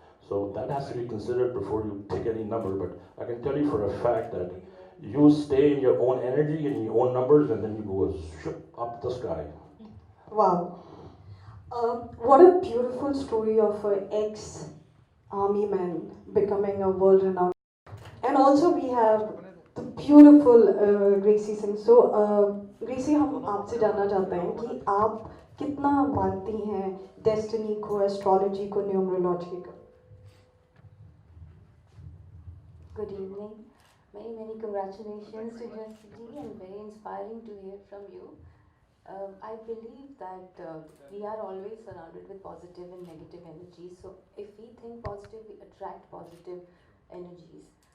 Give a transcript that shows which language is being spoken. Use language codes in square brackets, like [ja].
[en] So that has to be considered before you pick any number. But I can tell you for a fact that you stay in your own energy and your own numbers, and then you go up the sky. Wow. What a beautiful story of an ex-army man becoming a world-renowned. And also we have the beautiful Gracy Singh. [hi] So Gracy, हम आपसे जानना चाहते हैं कि आप कितना मानती हैं डेस्टिनी को, एस्ट्रोलॉजी को, न्यूमरोलॉजी को? [en] Good evening. Many congratulations to Gracy and very inspiring to hear from you. I believe that we are always surrounded with positive and negative energies. So if we think positive, we attract positive energies.